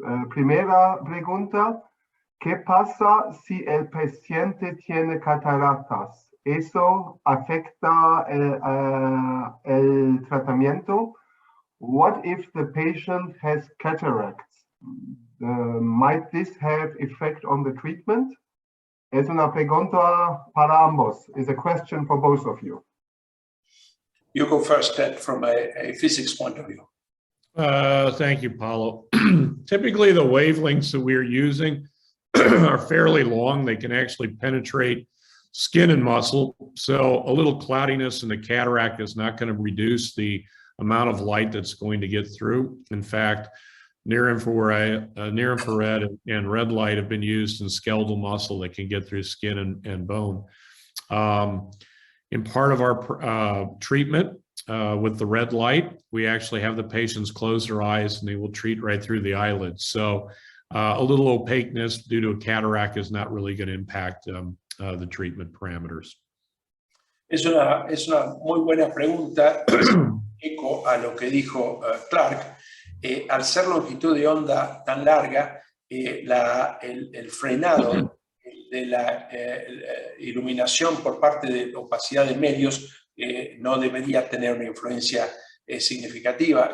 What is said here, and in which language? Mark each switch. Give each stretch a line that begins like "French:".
Spanish: Primera pregunta, ¿qué pasa si el paciente tiene cataratas? ¿Eso afecta el tratamiento?
English: What if the patient has cataracts? Might this have effect on the treatment?
Spanish: Es una pregunta para ambos.
English: It's a question for both of you. You go first, Ted, from a physics point of view. Thank you, Paulo. Typically, the wavelengths that we're using are fairly long. They can actually penetrate skin and muscle. So a little cloudiness in the cataract is not going to reduce the amount of light that's going to get through. In fact, near infrared and red light have been used in skeletal muscle that can get through skin and bone. In part of our treatment with the red light, we actually have the patients close their eyes and they will treat right through the eyelids. So a little opaqueness due to a cataract is not really going to impact the treatment parameters.
Spanish: Es una muy buena pregunta, eco a lo que dijo Clark. Al ser longitud de onda tan larga, el frenado de la iluminación por parte de opacidad de medios no debería tener una influencia significativa.